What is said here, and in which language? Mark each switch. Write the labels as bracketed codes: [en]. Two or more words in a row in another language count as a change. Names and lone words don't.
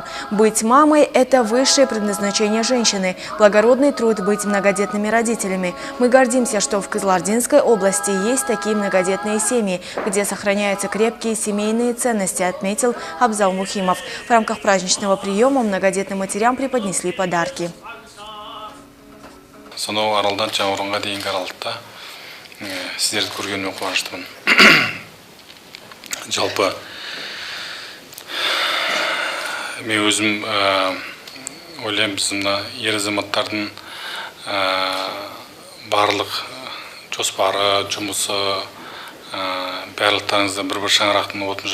[ru] Быть мамой – это высшее предназначение женщины, благородный труд быть многодетными родителями. Мы гордимся, что в Кызылординской области есть такие многодетные семьи, где сохраняются крепкие семейные ценности, отметил Абзал Мухимов. В рамках праздничного приема многодетным матерям преподнесли подарки. [kk] Сонау аралдан жаңғырынға дейінгі аралықта сіздерді көргеніме қуаныштымын. Жалпы мен өзім ойлаймын, біз мына ер азаматтардың барлық жоспары, жұмысы, барлықтарыңызды бір шаңырақтың отын